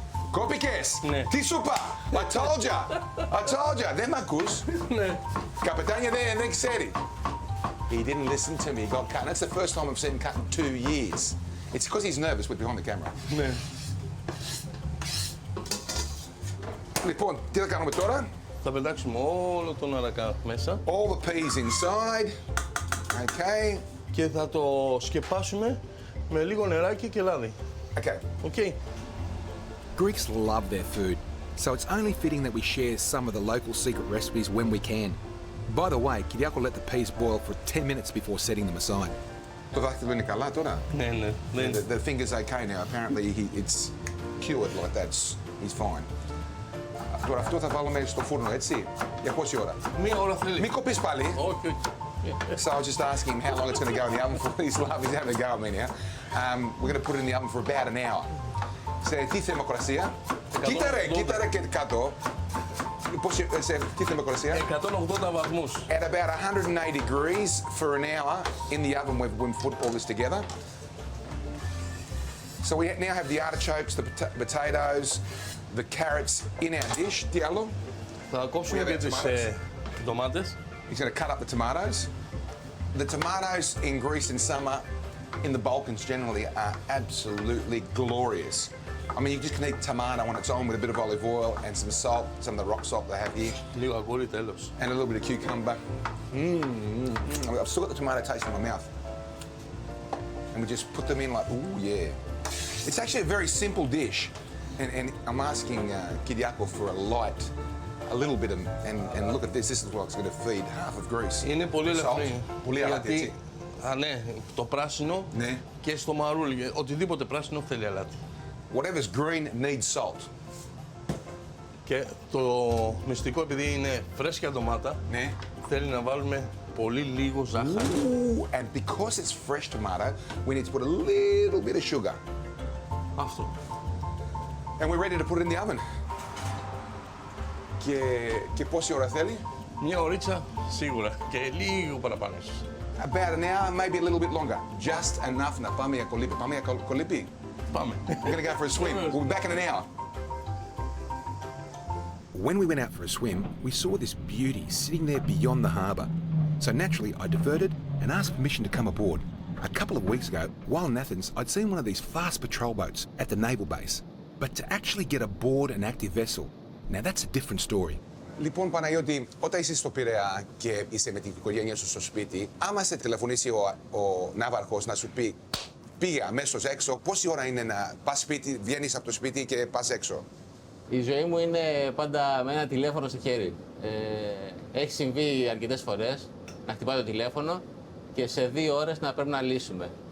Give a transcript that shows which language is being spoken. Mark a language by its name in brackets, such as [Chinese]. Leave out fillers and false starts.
[Greek] Κόπηκες! Τι σου είπα! [English] I told you! [Greek] Δεν μ' ακούς! Καπετάνια δεν ξέρει. [English] He didn't listen to me, he got cut. And that's the first time I've seen him cut in 2 years. It's because he's nervous with behind the camera. [Greek] Λοιπόν, τι θα κάνουμε τώρα? Θα πετάξουμε όλο τον αρακά μέσα. [English] All the peas inside. Okay. [Greek] Και θα το σκεπάσουμε με λίγο νεράκι και λάδι. [English] Okay. Greeks love their food, so it's only fitting that we share some of the local secret recipes when we can. By the way, Kyriako let the peas boil for 10 minutes before setting them aside. [Greek] Το δάχτυλο είναι καλά τώρα? Ναι. [English] The finger's okay now. Apparently it's cured like that. He's fine. [Greek] Τώρα αυτό θα βάλουμε στο φούρνο, έτσι. Για πόση ώρα? 1 ώρα θέλει. Μην κοπείς πάλι. Όχι. [English] So I was just asking him how long it's going to go in the oven for. He's having a go at me now. We're going to put it in the oven for about an hour. [Greek] Σε τι θερμοκρασία? Κοίτα και κάτω. Σε τι θερμοκρασία? 180 βαθμούς. [English] At about 180 degrees for an hour in the oven when we put all this together. So we now have the artichokes, the potatoes, the carrots in our dish. [Greek] Τι άλλο? Θα κόψουμε και τις ντομάτες. [English] He's going to cut up the tomatoes. The tomatoes in Greece in summer, in the Balkans generally, are absolutely glorious. I mean, you just can eat tomato on its own with a bit of olive oil and some salt, some of the rock salt they have here. [Greek] Λίγο αγγούρι τέλος. [English] And a little bit of cucumber. I've still got the tomato taste in my mouth. And we just put them in like, ooh, yeah. It's actually a very simple dish. And I'm asking Kyriako for a a little bit and look at this. This is what's going to feed half of Greece. [Greek] Είναι πολύ ελαφρύ. Πολύ αλάτι, έτσι. Ναι, το πράσινο Ναι. και στο μαρούλι. Οτιδήποτε πράσινο θέλει αλάτι. [English] Whatever's green needs salt. [Greek] Και το μυστικό, επειδή είναι φρέσκια ντομάτα, Ναι. θέλει να βάλουμε πολύ λίγο ζάχαρη. [English] Ooh, and because it's fresh tomato, we need to put a little bit of sugar. [Greek] Αυτό. [English] And we're ready to put it in the oven. [Greek] Και πόση ώρα θέλει? Μια ωρίτσα σίγουρα και λίγο παραπάνω ίσως. [English] About an hour, maybe a little bit longer. Just enough [Greek] να πάμε για κολύμπι. Πάμε για κολύμπι. Πάμε. [English] We're going to go for a swim. We'll be back in an hour. When we went out for a swim, we saw this beauty sitting there beyond the harbour. So naturally, I diverted and asked permission to come aboard. A couple of weeks ago, while in Athens, I'd seen one of these fast patrol boats at the naval base. But to actually get aboard an active vessel, now that's a different story. [Greek] Λοιπόν, Παναγιώτη, όταν είσαι στο Πειραιά και είσαι με την οικογένεια σου στο σπίτι, άμα σε τηλεφωνήσει ο ναύαρχος να σου πει πήγε αμέσως έξω, πόση ώρα είναι να πας σπίτι, βγαίνεις από το σπίτι και πας έξω? Η ζωή μου είναι πάντα με ένα τηλέφωνο στο χέρι. Έχει συμβεί αρκετές φορές να χτυπάει το τηλέφωνο και σε 2 ώρες να πρέπει να λύσουμε.